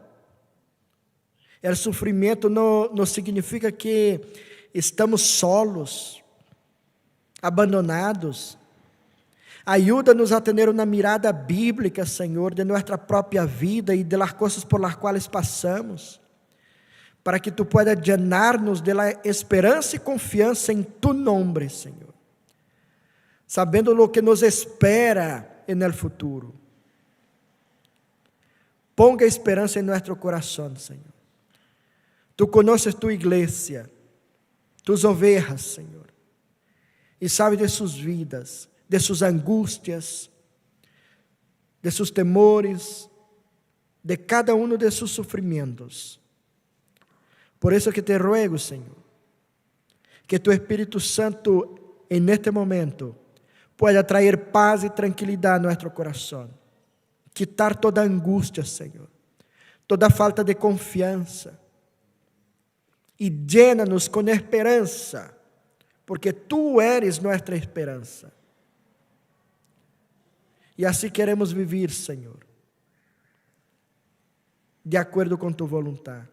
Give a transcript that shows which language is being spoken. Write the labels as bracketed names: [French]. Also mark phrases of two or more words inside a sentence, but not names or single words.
[Portuguese] O sofrimento não significa que estamos solos, abandonados. Ajuda-nos a ter uma mirada bíblica, Senhor, de nossa própria vida e de las coisas por las quais passamos, para que [Spanish] Tu puedas llenar-nos de la [Portuguese] esperança e confiança em Tu nome, Senhor, sabendo [Spanish] lo que nos espera en el futuro. [Portuguese] Ponga esperança em nosso coração, Senhor. [Spanish] Tu conoces Tu igreja, Tus ovejas, [Portuguese] Senhor, e sabes de suas vidas, de suas angústias, de seus temores, de cada de seus sofrimentos. Por isso que [Spanish] te ruego, [Portuguese] Senhor, que Tu Espírito Santo, [Spanish] en este momento, pueda [Portuguese] trazer paz e tranquilidade a nosso coração, quitar toda angústia, Senhor, toda falta de confiança, e llena-nos com esperança, porque [Spanish] Tu eres [Portuguese] nossa esperança. E assim queremos viver, Senhor, de acordo com Tu vontade.